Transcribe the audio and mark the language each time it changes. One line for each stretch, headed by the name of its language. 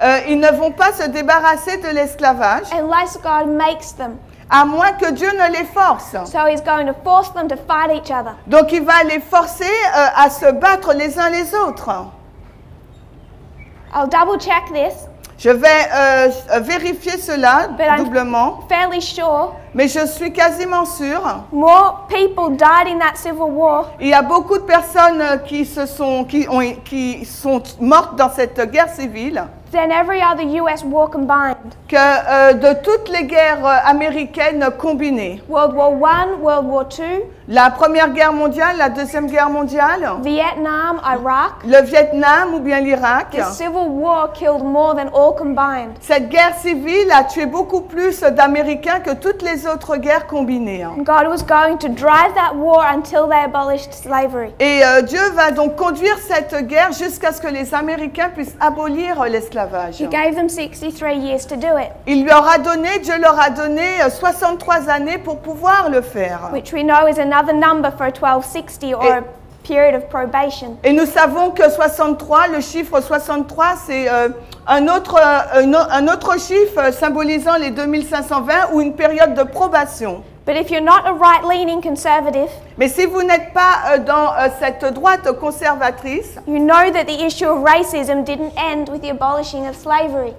French: ils ne vont pas se débarrasser de l'esclavage,
English: unless God makes them.
French: à moins que Dieu ne les force.
English: So he's going to force them to fight each other.
French: Donc, il va les forcer à se battre les uns les autres.
English: I'll double check this,
French: Je vais vérifier cela
English: but I'm
French: doublement,
English: fairly sure
French: mais je suis quasiment sûre.
English: more people died in that civil war
French: Il y a beaucoup de personnes qui sont mortes dans cette guerre civile
English: than every other US war combined.
French: que de toutes les guerres américaines combinées.
English: World War I, World War II,
French: La Première Guerre mondiale, la Deuxième Guerre mondiale,
English: Vietnam, Iraq.
French: le Vietnam ou bien l'Irak.
English: The civil war killed more than all combined.
French: Cette guerre civile a tué beaucoup plus d'Américains que toutes les autres guerres combinées.
English: God was going to drive that war until they abolished slavery.
French: Et Dieu va donc conduire cette guerre jusqu'à ce que les Américains puissent abolir l'esclavage.
English: He gave them 63 years to do it,
French: Dieu leur a donné 63 années pour pouvoir le faire.
English: which we know is another number for a 1260 or a period of probation.
French: Et nous savons que 63, le chiffre 63, c'est un autre chiffre symbolisant les 2520 ou une période de probation.
English: But if you're not a right-leaning conservative,
French: Mais si vous n'êtes pas dans cette droite conservatrice,
English: you know that the issue of racism didn't end with the abolishing of slavery.